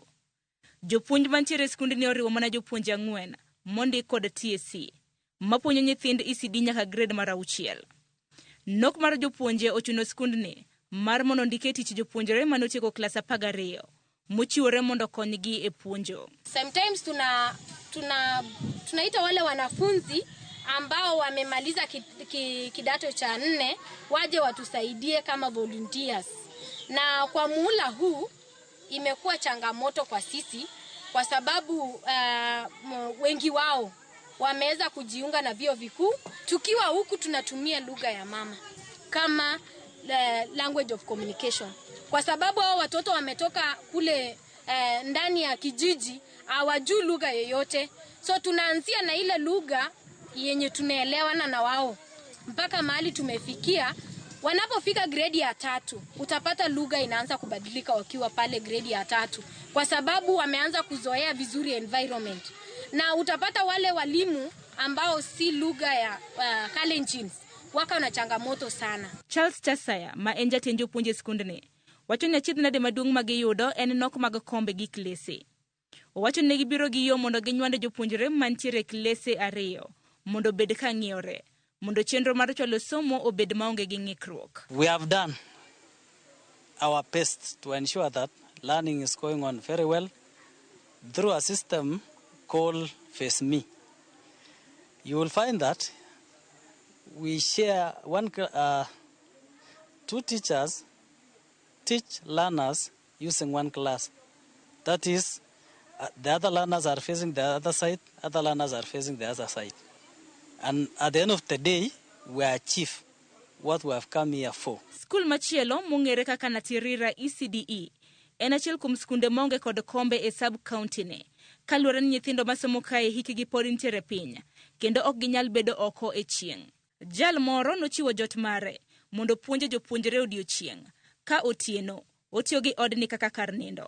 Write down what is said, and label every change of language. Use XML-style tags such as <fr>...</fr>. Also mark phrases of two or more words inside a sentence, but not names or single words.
<luo>Jopuonj mantiere e skundni oriwo mana jopuonje 4 mondik kod TSC mapuonjo nyithind ECD nyaka grade mar 6. Nok mar jopuonje ochuno skundni mar mondo ndike tich jopuonjre manotieko klas 12 mochiwore mondo konygi e puonjo.</luo> <sw>Sometimes tunaita wale wanafunzi ambao wamemaliza kidato cha 4 waje watusaidie kama volunteers. Na kwa muhula huu imekuwa changamoto kwa sisi kwa sababu wengi wao wameweza kujiunga na vyuo vikuu. Tukiwa huku tunatumia lugha ya mama kama</sw> <en>language of communication.</en> <sw>Kwa sababu hao watoto wametoka kule ndani ya kijiji hawajui lugha yoyote. So tunaanzia na ile lugha yenye tunaelewana na wao. Mpaka mahali tumefikia, wanapofika grade ya 3, utapata lugha inaanza kubadilika wakiwa pale grade ya 3 kwa sababu wameanza kuzoea vizuri environment. Na utapata wale walimu ambao si lugha ya Kalenjin waka na changamoto sana.</sw> <luo>Charles Chasaya ma en jatend jopuonje skundni wacho ni achiedh nade maduong' ma giyudo en nok mag kombe gi klese. Owacho ni gibiro gi yo mondo ginywand jopuonjre mantiere klese 2 mondo bed ka ng'iyore, mondo chenro mar chwalo somo obed maonge gi ng'ikruok.</luo> <en>We have done our best to ensure that learning is going on very well through a system called Face Me. You will find that we share 2 teachers teach learners using 1 class. That is, the other learners are facing the other side, other learners are facing the other side. And at the end of the day, we achieve what we have come here for.</en> <luo>Skul machielo mong'ere kaka Natirira ECDE en achiel kuom skunde maonge kod kombe e sub county ne. Kaluwore ni nyithindo masomo kae hikgi pod nitiere piny kendo ok ginyal bedo oko e chieng'. Jal moro nochiwo jot mare mondo puonje jopuonjre odiochieng' ka otieno otiyo gi odni kaka kar nindo.</luo>